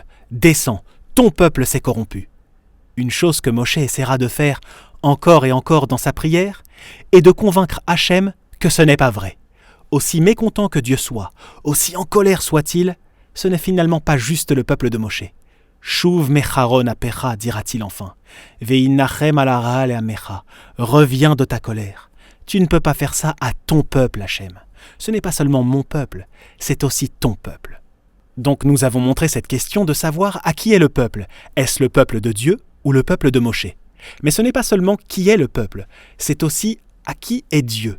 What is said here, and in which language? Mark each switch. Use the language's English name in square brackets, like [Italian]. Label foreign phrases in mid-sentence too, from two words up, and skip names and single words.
[French] Descends, ton peuple s'est corrompu. Une chose que Moshe essaiera de faire encore et encore dans sa prière est de convaincre Hachem que ce n'est pas vrai. Aussi mécontent que Dieu soit, aussi en colère soit-il, ce n'est finalement pas juste le peuple de Moshe. [Hebrew] שוב מחרון אפך, [French] dira-t-il enfin. [Hebrew] והנחם על הרעה את עמך. [French] Reviens de ta colère. Tu ne peux pas faire ça à ton peuple, Hachem. Ce n'est pas seulement mon peuple, c'est aussi ton peuple. Donc nous avons montré cette question de savoir à qui est le peuple. Est-ce le peuple de Dieu ou le peuple de Moshe ? Mais ce n'est pas seulement qui est le peuple, c'est aussi à qui est Dieu.